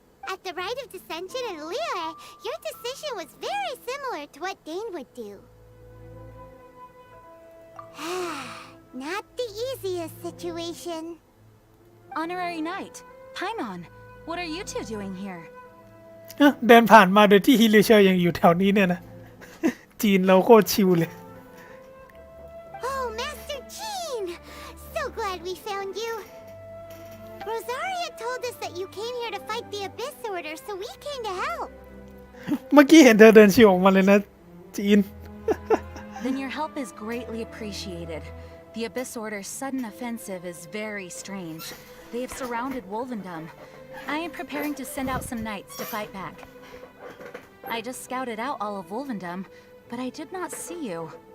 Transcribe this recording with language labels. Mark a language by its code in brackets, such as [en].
[en] At the Rite of Dissension in Liyue, your decision was very similar to what Dane would do. Not the easiest situation. Honorary Knight, Paimon, what are you two doing here? [th] เดินผ่านมาโดยที่ฮิริเชอร์ยังอยู่แถวนี้เนี่ยนะ จีนเราโคตรชิวเลย [en] Oh, Master Jean! So glad we found you. Rosaria told us that you came here to fight the Abyss Order, so we came to help. [th] เมื่อกี้เห็นเธอเดินชิวออกมาเลยนะ จีน [en] Then your help is greatly appreciated. The Abyss Order's sudden offensive is very strange. They have surrounded Wolvendom. I am preparing to send out some knights to fight back. I just scouted out all of Wolvendom, but I did not see you.